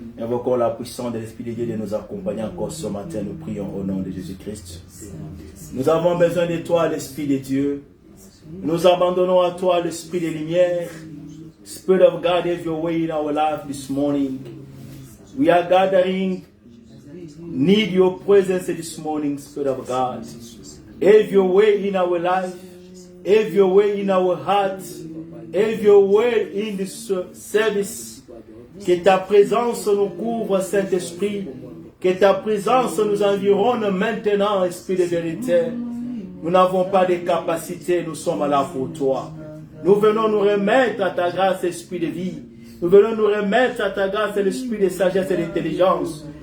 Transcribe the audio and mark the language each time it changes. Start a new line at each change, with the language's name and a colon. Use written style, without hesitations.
French: Invoquons la puissance de l'Esprit de Dieu de nous accompagner encore ce matin. Nous prions au nom de Jésus-Christ. Nous avons besoin de toi, l'Esprit de Dieu. Nous abandonnons à toi l'Esprit de lumière.
English: Spirit of God, have your way in our life this morning. We are gathering, need your presence this morning, Spirit of God. Have your way in our life. Have your way in our hearts. Have your way in this service.
French: Que ta présence nous couvre, Saint-Esprit. Que ta présence nous environne maintenant, Esprit de vérité. Nous n'avons pas de capacité, nous sommes là pour toi. Nous venons nous remettre à ta grâce, Esprit de vie. Nous venons nous remettre à ta grâce, l'Esprit de sagesse et d'intelligence.